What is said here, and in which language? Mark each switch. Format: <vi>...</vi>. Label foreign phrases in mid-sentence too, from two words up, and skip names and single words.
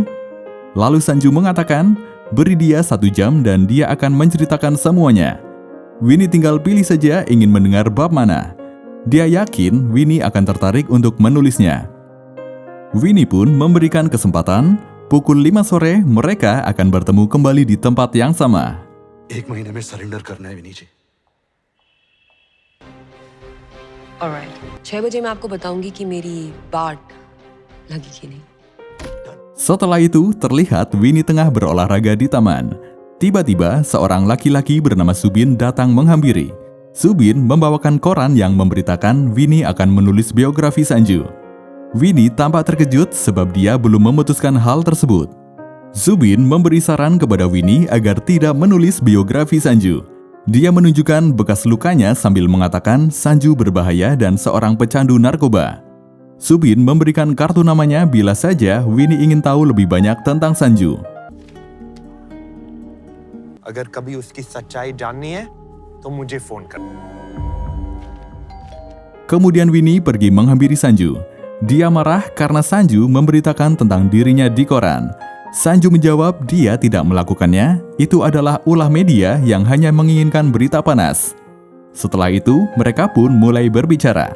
<id>Lalu Sanju mengatakan, beri dia 1 jam dan dia akan menceritakan semuanya. Winnie tinggal pilih saja ingin mendengar bab mana. Dia yakin Winnie akan tertarik untuk menulisnya. Winnie pun memberikan kesempatan. Pukul 5 sore mereka akan bertemu kembali di tempat yang sama.</id> <hi>1 महीने में सरेंडर करना है विनी जी ऑलराइट 6 बजे मैं आपको बताऊंगी कि मेरी बाट लगी कि नहीं।</hi> <id>Setelah itu, terlihat Winnie tengah berolahraga di taman. Tiba-tiba, seorang laki-laki bernama Subin datang menghampiri. Subin membawakan koran yang memberitakan Winnie akan menulis biografi Sanju. Winnie tampak terkejut sebab dia belum memutuskan hal tersebut. Zubin memberi saran kepada Winnie agar tidak menulis biografi Sanju. Dia menunjukkan bekas lukanya sambil mengatakan Sanju berbahaya dan seorang pecandu narkoba. Zubin memberikan kartu namanya bila saja Winnie ingin tahu lebih banyak tentang Sanju.</id> <hi>अगर कभी उसकी सच्चाई जाननी है तो मुझे फोन कर.</hi> <id>Kemudian Winnie pergi menghampiri Sanju. Dia marah karena Sanju memberitakan tentang dirinya di koran. Sanju menjawab dia tidak melakukannya, itu adalah ulah media yang hanya menginginkan berita panas. Setelah itu, mereka pun mulai berbicara.</id>